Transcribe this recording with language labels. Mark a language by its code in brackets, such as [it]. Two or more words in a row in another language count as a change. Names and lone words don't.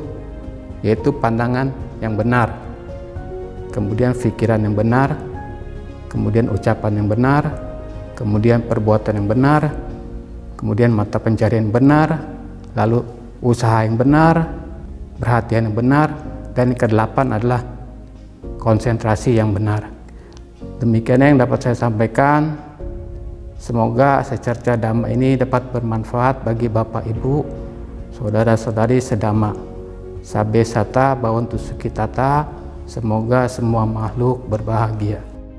[id] Yaitu pandangan yang benar, kemudian pikiran yang benar, kemudian ucapan yang benar, kemudian perbuatan yang benar, kemudian mata pencarian yang benar, lalu usaha yang benar, perhatian yang benar, dan yang ke-8 adalah konsentrasi yang benar. Demikian yang dapat saya sampaikan. Semoga secerca Dhamma ini dapat bermanfaat bagi Bapak Ibu, saudara-saudari sedhamma. [pi] Sabbe sata bhavantu sukhitata. [id] Semoga semua makhluk berbahagia.